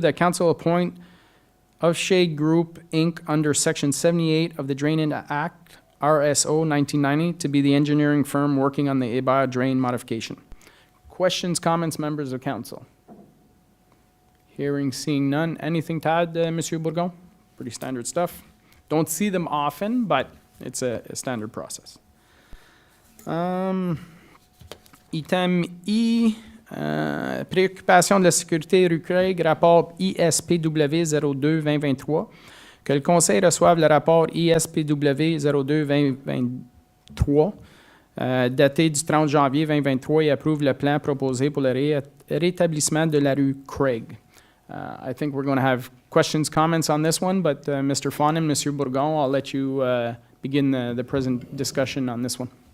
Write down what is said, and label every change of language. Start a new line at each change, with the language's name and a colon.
English: That council appoint Of Shade Group, Inc., under Section 78 of the Drainage Act, RSO 1990, to be the engineering firm working on the Hébert Drain modification. Questions, comments, members of council? Hearing, seeing none. Anything to add, Monsieur Bourgon? Pretty standard stuff. Don't see them often, but it's a standard process.
French: Item I, préoccupation de la sécurité rue Craig, rapport ISPW 02-2023. Que le Conseil reçoive le rapport ISPW 02-2023, daté du 30 janvier 2023, et approuve le plan proposé pour le rétablissement de la rue Craig.
English: I think we're going to have questions, comments on this one, but Mr. Fawnin, Monsieur Bourgon, I'll let you begin the present discussion on this one.